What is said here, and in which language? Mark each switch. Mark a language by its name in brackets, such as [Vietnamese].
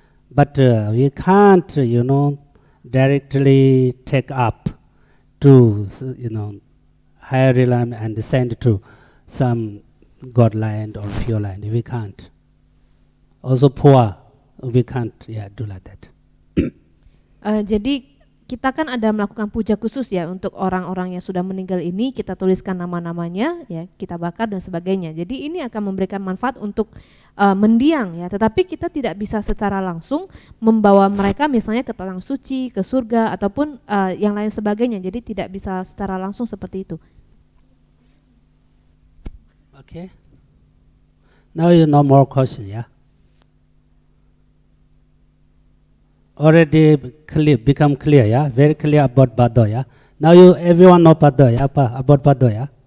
[English] But we can't, directly take up to, higher realm and send to some God land or pure land. We can't. Also poor, we can't, do like that. [Indonesian] Jadi kita kan ada melakukan puja khusus ya untuk orang-orang yang sudah meninggal ini, kita tuliskan nama-namanya, ya kita bakar dan sebagainya. Jadi ini akan memberikan manfaat untuk mendiang ya, tetapi kita tidak bisa secara langsung membawa mereka misalnya ke tanah suci, ke surga ataupun yang lain sebagainya. Jadi tidak bisa secara langsung seperti itu. [English] Okay. Now you know more question, yeah? Already become clear, yeah? Very clear about Bado, yeah? Now everyone know Bado, yeah? About Bado, yeah?